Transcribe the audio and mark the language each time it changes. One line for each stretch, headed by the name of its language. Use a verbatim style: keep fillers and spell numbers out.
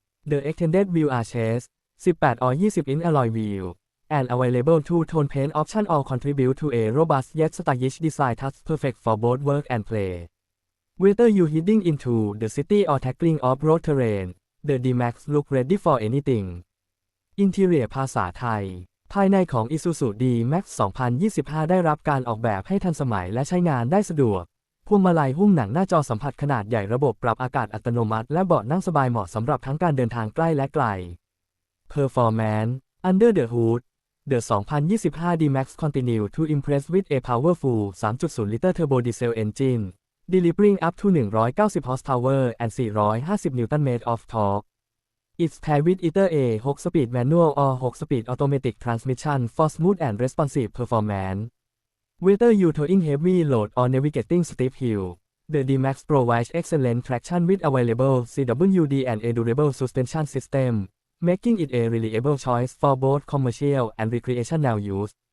English: The extended wheels are chassis, eighteen or twenty inch alloy wheels, and available two-tone paint options all contribute to a robust yet stylish design that's perfect for both work and play. Whether you're heading into the city or tackling off-road terrain, the D-Max looks ready for anything.
Thai: Interior ภาษาไทยภายในของ Isuzu D-Max twenty twenty-five ได้รับการออกแบบให้ทันสมัยและใช้งานได้สะดวกพวงมาลัยหุ้มหนังหน้าจอสัมผัสขนาดใหญ่ระบบปรับอากาศอัตโนมัติและเบาะนั่งสบายเหมาะสำหรับทั้งการเดินทางใกล้และไกล
English: Performance Under the hood The twenty twenty-five D-Max continues to impress with a powerful three point oh liter turbo diesel engine. delivering up to one hundred ninety horsepower and four hundred fifty Newton-meters of torque. It's paired with either a six-speed manual or six-speed automatic transmission for smooth and responsive performance. Whether you're towing heavy load or navigating steep hills, the D-Max provides excellent traction with available C W D and a durable suspension system, making it a reliable choice for both commercial and recreational use.